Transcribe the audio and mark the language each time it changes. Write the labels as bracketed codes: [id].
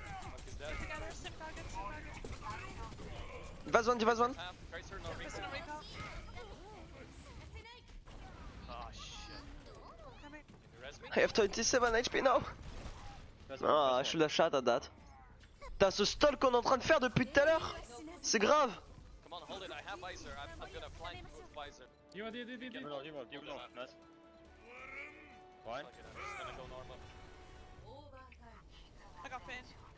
[en] Monkey's dead. Together, sim target, sim target. Divas one, divas one. Half. Tracer, no Listen recall. to recall. Oh shit. Coming. Can you res me? I have 27 HP now. Ah, I should have shot at that. [fr] T'as ce stall qu'on est en train de faire depuis tout à l'heure. C'est grave. [en] Come on, hold it. I have visor. I'm gonna flank with visor. You did. Fuck it, I'm just gonna go normal. I got pinned.